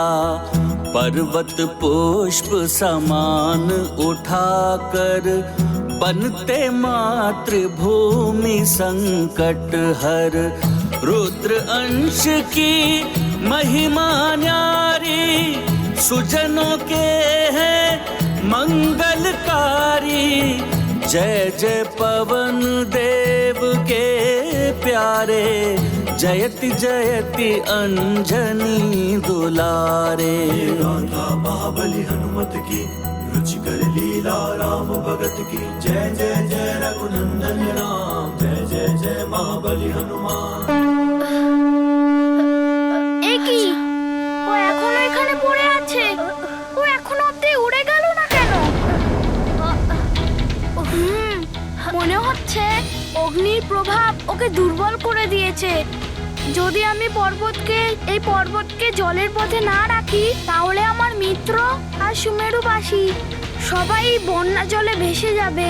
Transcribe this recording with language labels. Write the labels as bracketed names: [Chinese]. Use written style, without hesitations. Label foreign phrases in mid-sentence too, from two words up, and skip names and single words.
[Hindi] पर्वत पुष्प समान उठाकर बनते मातृभूमि संकट हर। रुद्र अंश की महिमा न्यारी, सुजनों के हैं मंगलकारी। जय जय पवन देव के प्यारे, जयति जयति अंजनी दुलारे। गाथा महाबली हनुमत की, रुचिकर लीला राम भगत की। जय जय जय रघुनंदन राम, जय जय जय महाबली हनुमान। [Bangla] একই, ও এখনো এখানে পড়ে আছে। ও এখনো অব্দি উড়ে গেল না কেন? মনে হচ্ছে অগ্নির প্রভাব ওকে দুর্বল করে দিয়েছে। যদি আমি এই পর্বতকে জলের পথে না রাখি তাহলে আমার মিত্র আর সুমেরুবাসী সবাই বন্যা জলে ভেসে যাবে।